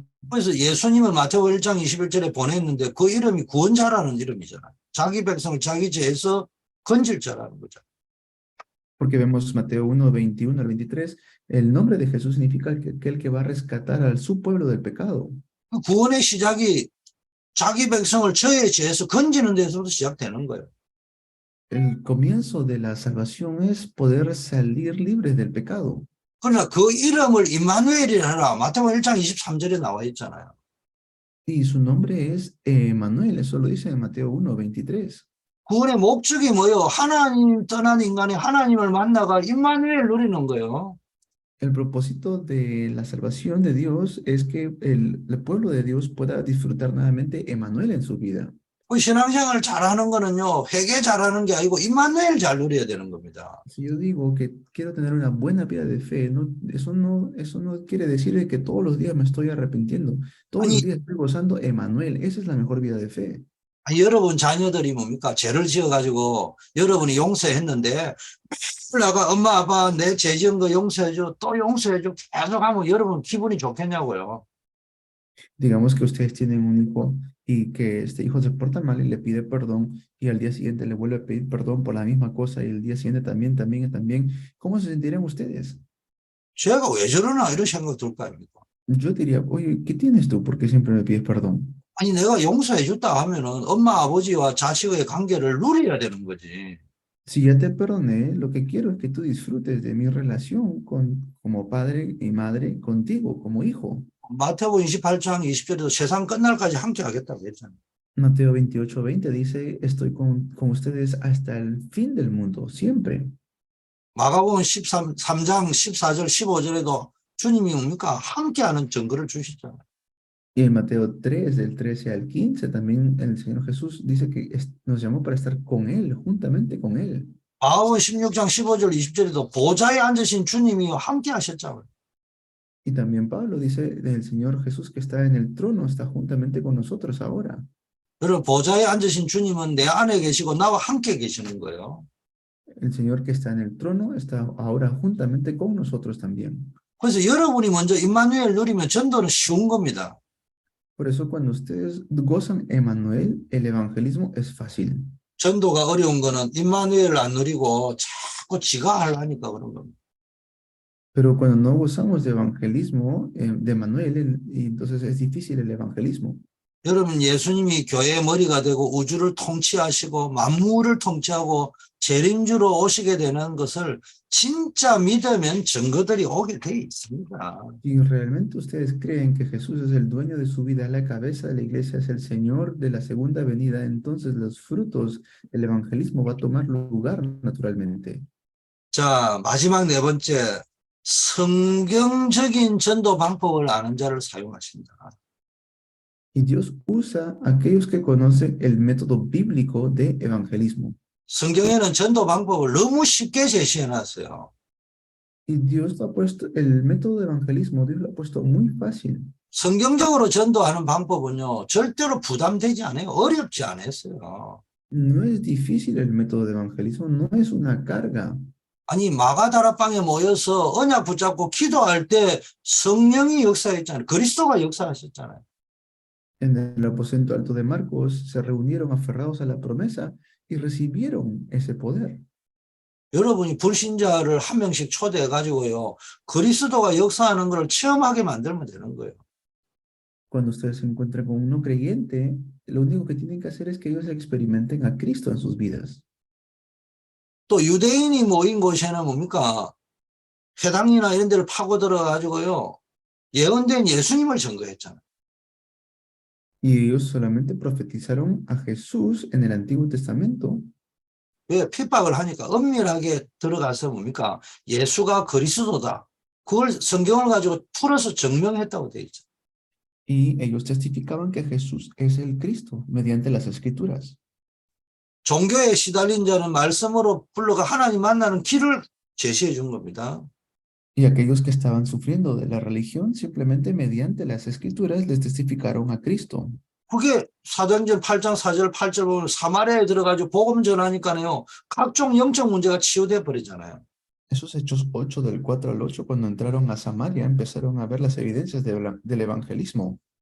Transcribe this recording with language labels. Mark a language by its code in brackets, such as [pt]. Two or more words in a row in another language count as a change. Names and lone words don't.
[ko] 그래서 예수님을 마태복음 1장 21절에 보냈는데 그 이름이 구원자라는 이름이잖아요. 자기 백성을 자기 죄에서 건질 자라는 거죠. [es] Porque vemos Mateo 1, 21 al 23, el nombre de Jesús significa aquel que va a rescatar a su pueblo del pecado. [ko] 그 구원의 시작이 자기 백성을 저의 죄에서 건지는 데서부터 시작되는 거예요. [es] El comienzo de la salvación es poder salir libres del pecado. [ko] 그러나 그 이름을 임마누엘이라 마태복음 1장 23절에 나와 있잖아요. [es] Y su nombre es Emmanuel, eso lo dice en Mateo 1, 23. [ko] 구원의 목적이 뭐예요? 하나님 떠난 인간이 하나님을 만나가 임마누엘 누리는 거예요. [es] El propósito de la salvación de Dios es que el pueblo de Dios pueda disfrutar nuevamente Emmanuel en su vida. [ko] 그 신앙생활 잘하는 거는요. 회개 잘하는 게 아니고 임마누엘 잘 누려야 되는 겁니다. [es] Si yo digo que quiero tener una buena vida de fe, eso no quiere decir que todos los días me estoy arrepintiendo. Todos los días estoy gozando Emmanuel. Esa es la mejor vida de fe. [ko] 여러분 자녀들이 뭡니까? 죄를 지어가지고 여러분이 용서했는데 내가 엄마 아빠 내 죄 지은 거 용서해줘 또 용서해줘 계속 하면 여러분 기분이 좋겠냐고요. [es] Digamos que ustedes tienen un hijo y que este hijo se porta mal y le pide perdón y al día siguiente le vuelve a pedir perdón por la misma cosa y el día siguiente también, también y también. ¿Cómo se sentirían ustedes? [ko] 제가 왜 저러나 이런 생각 들 거 아닙니까? [es] Yo diría, oye, ¿qué tienes tú? ¿Por qué siempre me pides perdón? [ko] 아니 내가 용서해 줬다 하면은 엄마 아버지와 자식의 관계를 누려야 되는 거지. [es] Si ya te perdoné, lo que quiero es que tú disfrutes de mi relación como padre y madre contigo, como hijo. [ko] 마태복음 28장 20절에도 세상 끝날까지 함께 하겠다고 했잖아요. [es] Mateo 28:20 dice, estoy con ustedes hasta el fin del mundo, siempre. [ko] 마가복음 3장 14절 15절에도 주님이 뭡니까? 함께하는 증거를 주시잖아요. [es] Y en Mateo 3, del 13 al 15, también el Señor Jesús dice que nos llamó para estar con Él, juntamente con Él. [ko] 마가복음 16장 15절 20절에도 보좌에 앉으신 주님이 함께 하셨잖아요. [es] Y también Pablo dice del Señor Jesús que está en el trono, está juntamente con nosotros ahora. [ko] 여러분 보좌에 앉으신 주님은 내 안에 계시고 나와 함께 계시는 거예요. [es] El Señor que está en el trono está ahora juntamente con nosotros también. [ko] 그래서 여러분이 먼저 임마누엘 누리면 전도는 쉬운 겁니다. [es] Por eso cuando ustedes gozan Emmanuel, el evangelismo es fácil. [ko] 전도가 어려운 거는 임마누엘을 안 누리고 자꾸 지가 하려니까 그런 겁니다. [es] Pero cuando no gozamos de evangelismo, de Emmanuel, y entonces es difícil el evangelismo. [ko] 여러분 예수님이 교회의 머리가 되고 우주를 통치하시고 만물을 통치하고 재림주로 오시게 되는 것을 진짜 믿으면 증거들이 오게 돼 있습니다. [es] Si realmente ustedes creen que Jesús es el dueño de su vida, es la cabeza de la iglesia, es el Señor de la segunda venida, entonces los frutos del evangelismo va a tomar lugar naturalmente. [ko] 자, 마지막 네 번째, 성경적인 전도 방법을 아는 자를 사용하신다. [es] Y Dios usa a aquellos que conocen el método bíblico de evangelismo. [ko] 성경에는 전도 방법을 너무 쉽게 제시해 놨어요. [es] Y Dios ha puesto el método de evangelismo, Dios lo ha puesto muy fácil. [ko] 성경적으로 전도하는 방법은요, 절대로 부담되지 않아요. 어렵지 않았어요. [es] No es difícil el método de evangelismo, no es una carga. [ko] 아니 마가다락방에 모여서 언약 붙잡고 기도할 때 성령이 역사했잖아요. 그리스도가 역사하셨잖아요. [es] En el aposento alto de Marcos se reunieron aferrados a la promesa y recibieron ese poder. [ko] 여러분이 불신자를 한 명씩 초대해 가지고요. 그리스도가 역사하는 걸 체험하게 만들면 되는 거예요. [es] Cuando ustedes se encuentran con un no creyente, lo único que tienen que hacer es que ellos experimenten a Cristo en sus vidas. [ko] 또 유대인이 모인 곳에는 뭡니까? 회당이나 이런 데를 파고들어 가지고요. 예언된 예수님을 증거했잖아요. [es] Y ellos solamente profetizaron a Jesús en el Antiguo Testamento. [ko] 왜 핍박을 하니까 엄밀하게 들어가서 뭡니까? 예수가 그리스도다. 그걸 성경을 가지고 풀어서 증명했다고 돼 있죠. [es] Y ellos testificaban que Jesús es el Cristo mediante las Escrituras. [ko] 종교에 시달린 자는 말씀으로 불러가 하나님 만나는 길을 제시해 준 겁니다. [es] Y aquellos que estaban sufriendo de la religión, simplemente mediante las Escrituras les testificaron a Cristo. [ko] 그게 사도행전 8장 4절 8절 보면 사마리아에 들어가지고 복음 전하니까요. 각종 영적 문제가 치유돼 버리잖아요. [es] Esos Hechos 8 del 4 al 8, cuando entraron a Samaria, empezaron a ver las evidencias del evangelismo.